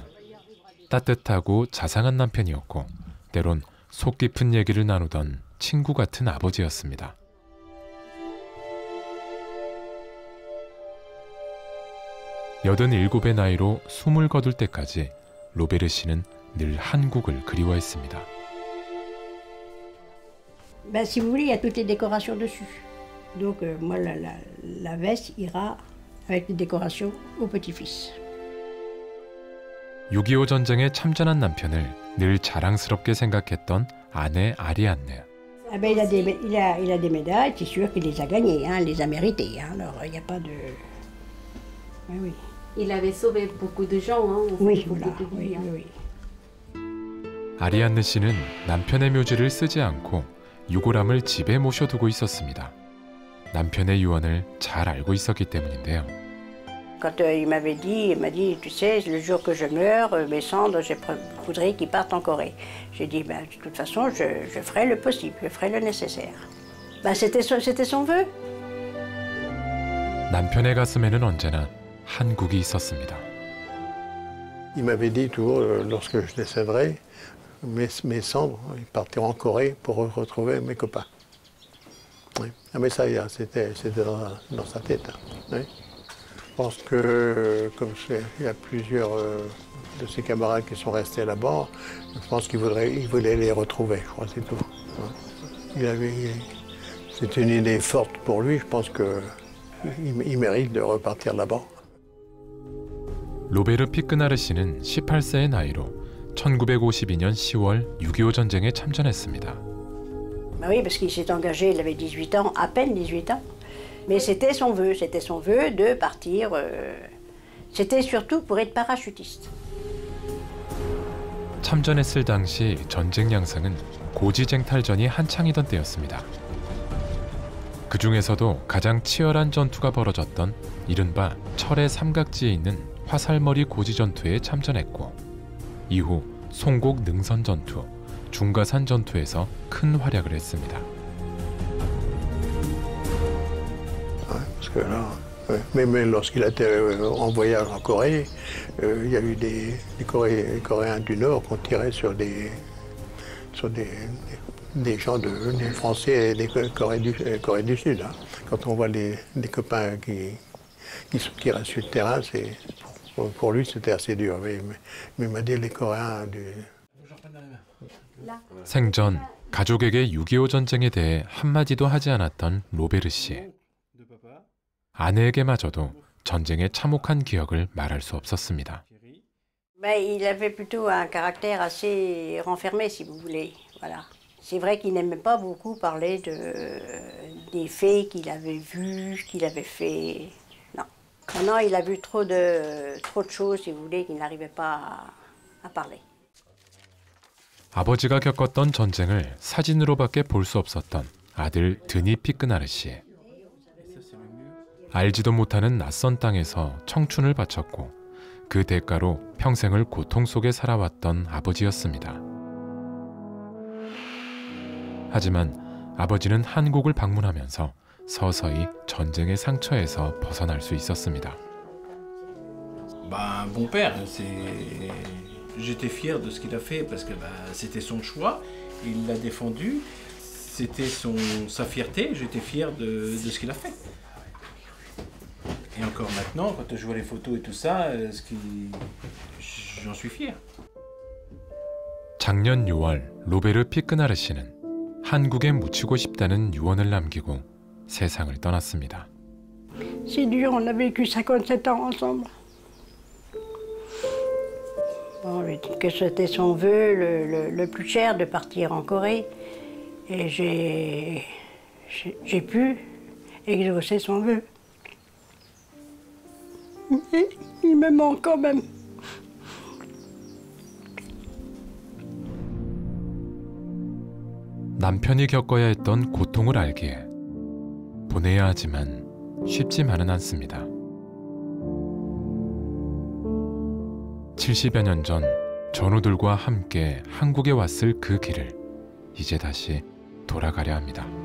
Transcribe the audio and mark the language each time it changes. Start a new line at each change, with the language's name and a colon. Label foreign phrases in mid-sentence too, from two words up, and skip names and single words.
Korean: 따뜻하고 자상한 남편이었고 때론 속 깊은 얘기를 나누던 친구 같은 아버지였습니다. 87의 나이로 숨을 거둘 때까지 로베르 씨는 늘 한국을 그리워했습니다.
French: Si vous voulez, il y a toutes les décorations dessus. Donc moi la veste ira avec les décorations au petit-fils.
Korean: 6.25 전쟁에 참전한 남편을 늘 자랑스럽게 생각했던 아내 아리안느.
French: Ah ben il a des médailles, c'est sûr qu'il les a gagnées, hein, les a méritées. Hein, alors il n'y a pas de. Oui, oui. Il avait sauvé beaucoup de gens, hein. Oui, voilà. Oui, oui, oui.
Korean: 아리안느 씨는 남편의 묘지를 쓰지 않고 유골함을 집에 모셔두고 있었습니다. 남편의 유언을 잘 알고 있었기 때문인데요.
French: Quand il m'a dit, tu sais, le jour que je meurs, mes cendres, je voudrais qu'ils partent en Corée. J'ai dit, de toute façon, je ferai le possible, je ferai le nécessaire. C'était son vœu.
Korean: 남편의 가슴에는 언제나 한국이 있었습니다.
French: Il m'avait dit toujours, lorsque je décéderai, mes cendres, ils partiront en Corée pour retrouver mes copains. Oui. Ah mais ça, c'était dans sa tête. Oui. Je pense que, comme il y a plusieurs de ses camarades qui sont restés là-bas, je pense qu'il voulait les retrouver, je crois, c'est tout. C'était une idée forte pour lui, je pense qu'il mérite de repartir là-bas.
Korean: 로베르 피크나르 씨는 18세의 나이로 1952년 10월 6.25 전쟁에 참전했습니다.
French: Oui, parce qu'il s'est engagé, il avait 18 ans, à peine 18 ans. Mais c'était son vœu de partir. C'était surtout pour être parachutiste.
Korean: 참전했을 당시 전쟁 양상은 고지쟁탈전이 한창이던 때였습니다. 그 중에서도 가장 치열한 전투가 벌어졌던 이른바 철의 삼각지에 있는 화살머리 고지 전투에 참전했고 이후 송곡 능선 전투, 중가산 전투에서 큰 활약을 했습니다.
French: Parce que là, même lorsqu'il a été en voyage en Corée, il y a eu des Coréens du Nord qui ont tiré sur des gens, des Français et des Corées du Sud. Hein. Quand on voit des copains qui restent sur le terrain, pour lui c'était assez dur. Mais il m'a dit les Coréens du...
Korean: 생전 가족에게 6.25 전쟁에 대해 한마디도 하지 않았던 로베르 씨. 아내에게마저도 전쟁의 참혹한 기억을 말할 수 없었습니다.
French: Il avait plutôt un caractère assez renfermé, si vous voulez. Voilà. C'est vrai qu'il n'aimait pas beaucoup parler des faits qu'il avait vus, qu'il avait fait. Non. Maintenant, il a vu trop de choses, si vous voulez, qu'il n'arrivait pas à parler.
Korean: 아버지가 겪었던 전쟁을 사진으로밖에 볼 수 없었던 아들 드니 피크나르 씨. 알지도 못하는 낯선 땅에서 청춘을 바쳤고 그 대가로 평생을 고통 속에 살아왔던 아버지였습니다. 하지만 아버지는 한국을 방문하면서 서서히 전쟁의 상처에서 벗어날 수 있었습니다.
French: Mon père, j'étais fier de ce qu'il a fait parce que c'était son choix, il l'a défendu, c'était sa fierté, j'étais fier de ce qu'il a fait. Et encore maintenant, quand je vois les photos et tout ça, j'en suis fier.
Korean: 작년 6월 로베르 피크나르 씨는 한국에 묻히고 싶다는 유언을 남기고 세상을 떠났습니다.
French: C'est dur, on a vécu 57 ans ensemble. Bon, je dis que c'était son vœu le plus cher de partir en Corée. Et j'ai pu exaucer son vœu. Mais il me manque quand même.
Korean: 남편이 겪어야 했던 고통을 알기에 보내야 하지만 쉽지만은 않습니다. 70여 년 전 전우들과 함께 한국에 왔을 그 길을 이제 다시 돌아가려 합니다.